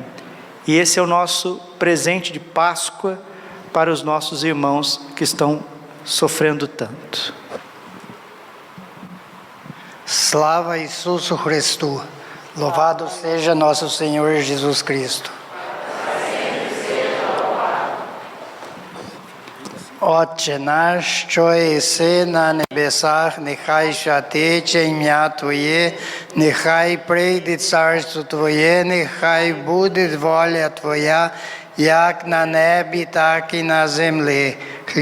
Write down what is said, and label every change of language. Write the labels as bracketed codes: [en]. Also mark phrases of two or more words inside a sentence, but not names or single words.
[pt] E esse é o nosso presente de Páscoa para os nossos irmãos que estão sofrendo tanto. [uk] Слава Ісусу Христу, [pt] louvado seja nosso Senhor Jesus Cristo. [uk] Отче наш, що єси на небесах, нехай святиться ім'я Твоє, нехай прийде царство Твоє, нехай буде воля Твоя, як на небі, так і на землі.